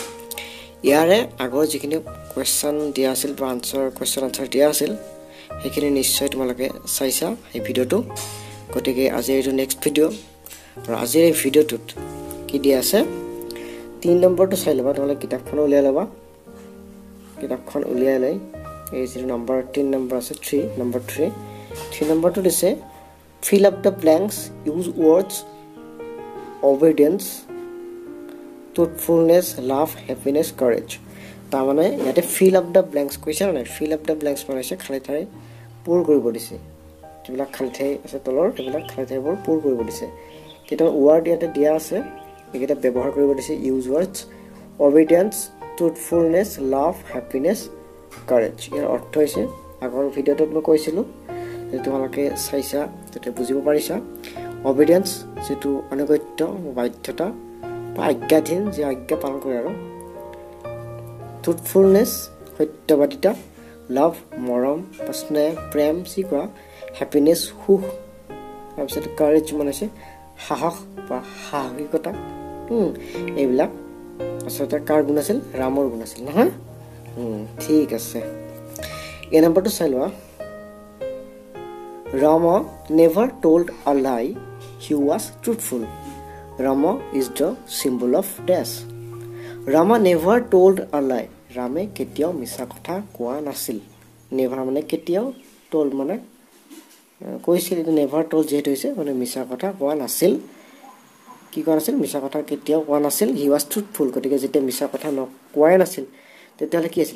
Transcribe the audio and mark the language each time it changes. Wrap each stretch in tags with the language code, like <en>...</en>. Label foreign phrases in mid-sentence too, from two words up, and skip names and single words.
<as>ইয়াৰে আগৰ যিখিনি কোৱেশ্চন দিয়া আছিল বা</as> <en>question answer</en> <as>দিয়া আছিল সেইখিনি নিশ্চয় তোমালোকে চাইছা এই ভিডিঅ'টো। গতিকে আজি এইটো</as> <en>next video'</en> <as>আৰু আজিৰ এই ভিডিঅ'টোত কি দিয়া আছে 3 নম্বৰটো চাই ল'বা। তোমালোকে কিতাপখন উলিয়াই ল'বা। কিতাপখন উলিয়াই লৈ এই যিটো নম্বৰ 3 নম্বৰ আছে 3 নম্বৰটো দিছে</as> <en>fill up the blanks, use words obedience, truthfulness, love, happiness, courage.</en> <as>তাৰ মানে ইয়াতে</as> <en>fill up the blanks</en> <as>কৈছে না</as> <en>fill up the blanks</en> <as>মানে হৈছে খালি ঠাই পূৰ কৰিব দিছে। যিবিলাক খালি ঠাই আছে তলৰ সেইবিলাক খালি ঠাইবোৰ পূৰ কৰিব দিছে। কেইটামান ৱৰ্ড ইয়াতে দিয়া আছে এইকেইটা ব্যৱহাৰ কৰিব দিছে।</as> <en>use words obedience, truthfulness, love, happiness, courage।</en> <as>ইয়াৰ অৰ্থ হৈছে আগৰ ভিডিঅ'টোত মই কৈছিলোঁ তোমালোকে চাইছা তেতিয়া বুজিব পাৰিছা। obedience যেটো অনুগত্য বাধ্যতা বা আজ্ঞাধীন যে আজ্ঞা পালন কৰে আৰু truthfulness সত্যবাদিতা, love মৰম স্নেহ প্ৰেম শিকোৱা, happiness সুখ, তাৰপিছত courage মানে সাহস বা সাহসিকতা। এইবিলাক আচলতে কাৰ গুণ আছিল? ৰামৰ গুণ আছিল নহয়। ঠিক আছে, এই নম্বৰটো চাই লোৱা।</as> <en>Rama never told a lie, he was truthful. Rama is the symbol of dash. Rama never told a lie.</en> <as>Rame কেতিয়াও মিছা কথা কোৱা নাছিল। নেভাৰ মানে কেতিয়াও, told মানে কৈছিল। এইটো</as> <en>never told</en> <as>যেহেতু হৈছে মানে মিছা কথা কোৱা নাছিল। কি কোৱা নাছিল? মিছা কথা কেতিয়াও কোৱা নাছিল।</as> <en>he was truthful.</en> <as>গতিকে যেতিয়া মিছা কথা কোৱাই নাছিল তেতিয়াহ'লে কি আছিল?</as>